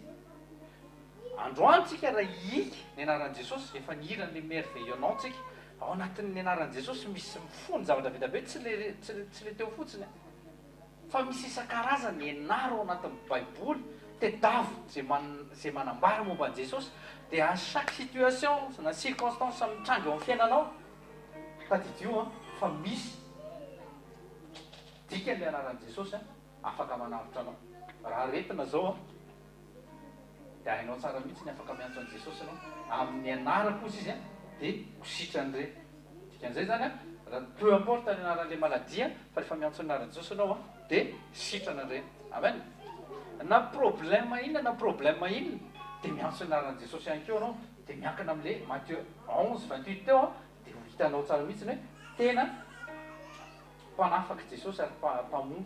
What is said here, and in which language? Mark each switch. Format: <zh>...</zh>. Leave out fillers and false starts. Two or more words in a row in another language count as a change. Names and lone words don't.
<mg>Androany tsika raha hika ny anaran'i Jesosy efa nihiran'ilay merveillonnant tsika ao anatin'ny anaran'i Jesosy misy mifony zavatra vita be tsy le teo fotsiny fa misy isan-karazany ianaro ao anatin'ny baiboly tedavo zay manambara momba an'i Jesosy dia</mg> <fr>à chaque situation</fr> <mg>na circonstance mitranga eo amin'ny fiainanao tadidio fa misy dika ny anaran'i Jesosy afaka manavitra anao. Raha retina zao dia hainao tsara mihitsy ny afaka miantso an'i Jesosy anao amin'ny anarako izy izy dia hositrany re. Dikan'izay zany raha</mg> <fr>peu importe</fr> <mg>ny anaran'ilay maladia fa rehefa miantso ny anaran'i Jesosy anao dia sitrana re. Amen. Na problème inona dia miantso ny anaran'i Jesosy ihany koa anao dia miankina amin'ilay Matthieu 11:28 teo dia ho hitanao tsara mihitsiny hoe tena mpanafaka Jesosy ary mpamonjy.</mg>